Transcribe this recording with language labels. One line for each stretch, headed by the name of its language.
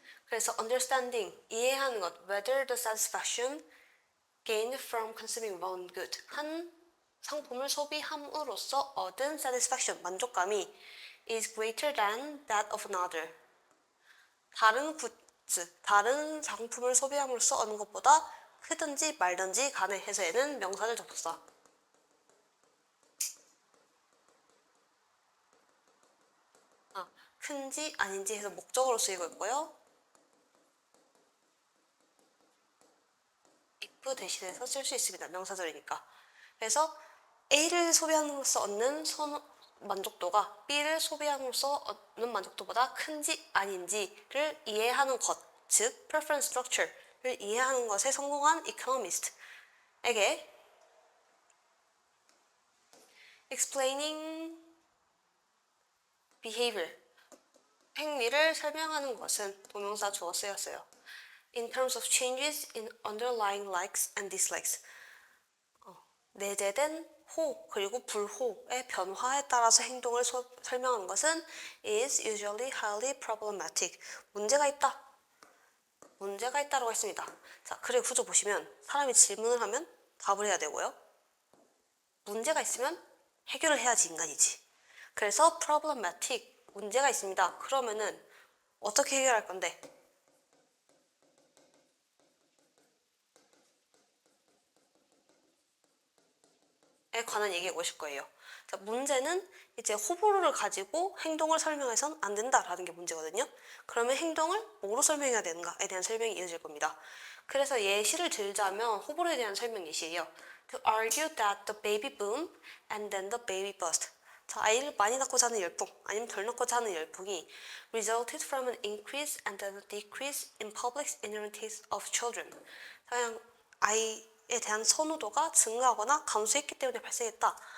English: 그래서 understanding,
Korean: 이해하는 것,
English: whether the satisfaction gained from consuming one good,
Korean: 한 상품을 소비함으로써 얻은
English: satisfaction,
Korean: 만족감이
English: is greater than that of another.
Korean: 다른 굿즈, 다른 상품을 소비함으로써 얻는 것보다 크든지 말든지 간에 해서 얘는 명사절 접속사. 큰지 아닌지 해서 목적으로 쓰이고 있고요. if 대신해서 쓸 수 있습니다. 명사절이니까. 그래서 A를 소비함으로써 얻는 만족도가 B를 소비함으로써 얻는 만족도보다 큰지 아닌지를 이해하는 것, 즉 preference structure를 이해하는 것에 성공한 economist에게
English: explaining behavior,
Korean: 행위를 설명하는 것은 동명사 주어 쓰였어요.
English: In terms of changes in underlying likes and dislikes.
Korean: 내재된 호 그리고 불호의 변화에 따라서 행동을 설명하는 것은
English: is usually highly problematic.
Korean: 문제가 있다. 문제가 있다라고 했습니다. 자, 글의 구조 보시면 사람이 질문을 하면 답을 해야 되고요. 문제가 있으면 해결을 해야지 인간이지. 그래서 problematic, 문제가 있습니다. 그러면은 어떻게 해결할 건데? 에 관한 얘기해 보실 거예요. 자, 문제는 이제 호불호를 가지고 행동을 설명해서는 안 된다라는 게 문제거든요. 그러면 행동을 뭐로 설명해야 되는가에 대한 설명이 이어질 겁니다. 그래서 예시를 들자면 호불호에 대한 설명 예시예요.
English: To argue that the baby boom and then the baby bust.
Korean: 자, 아이를 많이 낳고 자는 열풍 아니면 덜 낳고 자는 열풍이
English: resulted from an increase and then a decrease in public ignorance of children.
Korean: 그냥 아이에 대한 선호도가 증가하거나 감소했기 때문에 발생했다.